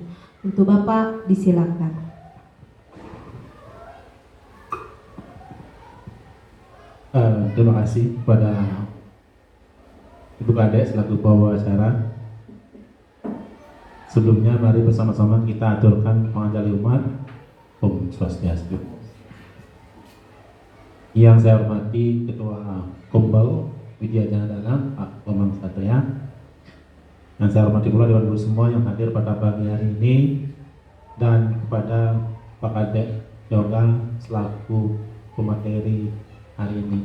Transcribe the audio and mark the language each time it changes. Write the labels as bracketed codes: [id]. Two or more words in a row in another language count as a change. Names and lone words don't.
[id] Untuk Bapak disilakan. Terima kasih kepada Ibu Kadek selaku pembawa acara. Sebelumnya mari bersama-sama kita aturkan pengajari umat. [sa] Om Swastiastu. [id] Yang saya hormati Ketua Kombal Widya Janadana Pak Bambang Satria. Yang saya hormati pula Dewan Guru semua yang hadir pada pagi hari ini, dan kepada Pak Kadek Yoga selaku pemateri hari ini.